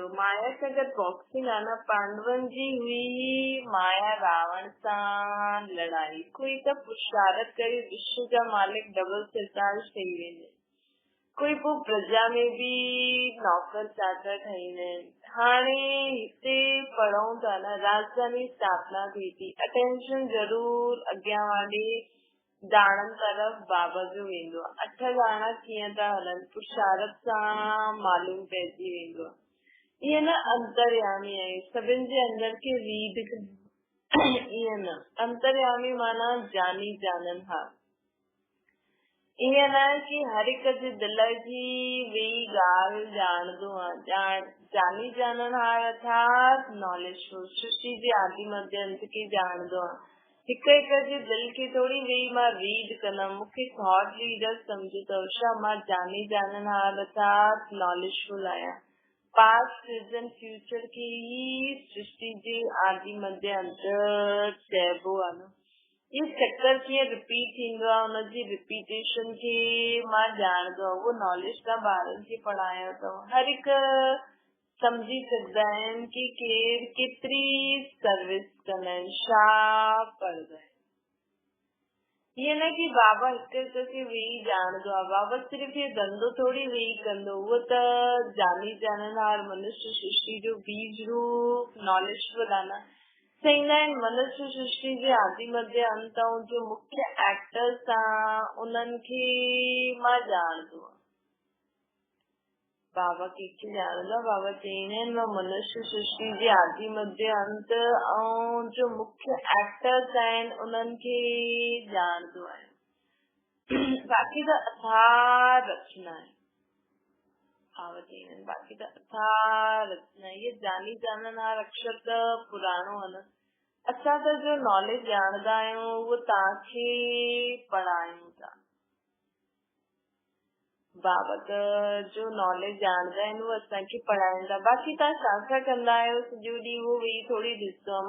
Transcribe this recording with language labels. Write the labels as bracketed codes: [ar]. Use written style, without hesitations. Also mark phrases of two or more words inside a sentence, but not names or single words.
[sd] माया सां गॾु बॉक्सिंग आहे न, पांडवनि जी हुई माया रावण सां लड़ाई। कोई त पुरुषार्थ करे विश्व जा मालिक डबल सिरताज ठही वेंदे, कोई पोइ प्रजा में भी नौकर चाकर ठहींदा आहिनि। हाणे हिते पढ़ूं था न, राजधानी स्थापना थी थी, अटेंशन जरूर अॻियां वाॾे दाणनि तरफ़ बाबा जो वेंदो आहे। 8 दाणा कीअं था हलनि पुरुषारत सां मालूम पइजी वेंदो आहे। ईअं न अंतर्यामी आहे, सभिनि जे अंदर खे रीड ईअं न, अंतर्यामी माना जानी जाननहार। ईअं न कि हर एक जे दिल जी वेही ॻाल्हि ॼाणदो आहे। जानी जाननहार अर्थात नॉलेजफुल, सृष्टि जे आदि मध्य अंत खे ॼाणदो आहे। हिक हिक जे दिल खे थोड़ी वेही मां रीड कंदमि, मूंखे [en] thought leader [sd] सम्झो अथव छा? मां जानी जाननहार अर्थात नॉलेजफुल आहियां। [en] past present future [sd] खे ही सृष्टि जे आदि मध्य अंत चइबो आहे न। ये चक्कर कीअं रिपीट थींदो आहे, हुनजी रिपीटेशन खे मां ॼाणदो आहे। उहो नॉलेज तव्हां ॿारनि खे पढ़ायो अथव। हर हिक सम्झी सघंदा आहिनि कि केरु केतिरी सर्विस कंदा आहिनि, छा पढ़ंदा आहिनि। ईअं न कि बाबा हिक हिक खे वेही ॼाणदो आहे। बाबा सिर्फ़ ये धंधो थोड़ी वेही कंदो, उहो त जानी जाननहार मनुष्य सृष्टि जो बीज रूप नॉलेजफुल आहे न। चईंदा आहिनि मनुष्य सृष्टि जे आदि मध्य अंत ऐं जो मुख्य एक्टर्स उन्हनि खे मां ॼाणदो आहे। बाबा कंहिंखे ॼाणदो आहे? बाबा चईंदा आहिनि मां मनुष्य सृष्टि जे आदि मध्य अंत ऐं जो मुख्य एक्टर्स आहिनि उन्हनि खे ॼाणदो आहे। बाक़ी त अथाह रचना आहे। बाक़ी त अथाह रचना। ये जानी जाननहार अक्षर त पुराणो आहे न। असां त जो नॉलेज ॼाणदा आहियूं उहो तव्हांखे पढ़ायूं था। बाबा त जो नॉलेज ॼाणदा आहिनि उहो असांखे पढ़ाइनि था। बाक़ी तव्हां छा छा कंदा आहियो सॼो ॾींहुं उहो वेही थोड़ी ॾिसंदो आहे।